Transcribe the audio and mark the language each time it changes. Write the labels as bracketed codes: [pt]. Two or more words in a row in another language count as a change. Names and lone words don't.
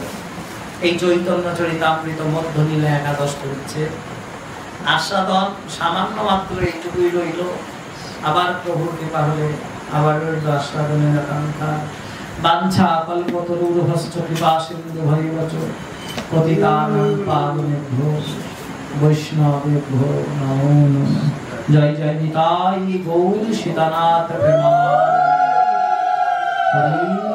[bn] এই চৈতন্য চরিতামৃত মধ্যনীলা একাদশ হচ্ছে আস্বাদন সামান্য মাত্র এইটুকুই রইল। আবার প্রভুর কৃপা হলে আবার রইল আস্বাদনের আকাঙ্ক্ষা। [sa] বাঞ্ছা কল্পতরুর্ভশ্চ কৃপা সিন্ধু ভৈবচ পতিতানাং পাবনেভ্যো বৈষ্ণবেভ্যো নমো নমঃ। [bn] জয় জয় নিতাই গৌর সীতানাথ প্রেমানন্দে।